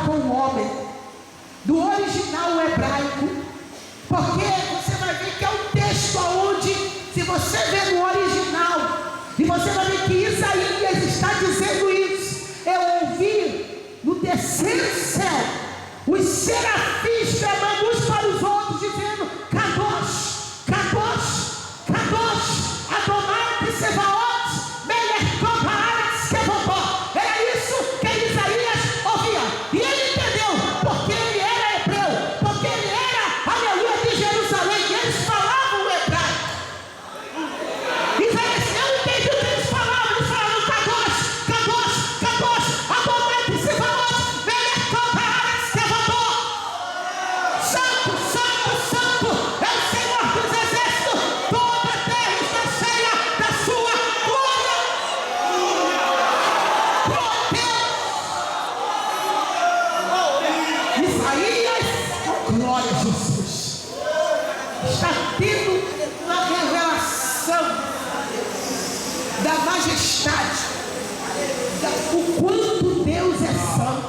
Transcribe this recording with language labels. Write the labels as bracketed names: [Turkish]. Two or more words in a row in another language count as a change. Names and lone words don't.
[Portuguese] com o homem, do original hebraico, porque você vai ver que é um texto onde, se você ver no original, e você vai ver que Isaías está dizendo isso: eu ouvi no terceiro céu os serafins clamando uns para os outros, dizendo: [Hebrew] קדוש, קדוש, קדוש, אדוני צבאות, מלך כל הארץ כבודו. [Portuguese] Era isso que Isaías ouvia, e ele entendeu, porque ele era hebreu, porque ele era, aleluia, de Jerusalém, e eles falavam o hebraico. Isaías não entendia o que eles falavam [Hebrew] קדוש, קדוש, קדוש, אדוני צבאות, מלך כל הארץ כבודו. [Portuguese] Santo, santo, santo é o Senhor dos exércitos, toda a terra está cheia da sua glória. Isaías, glória a Jesus, está tendo uma revelação da majestade, o quanto Deus é santo.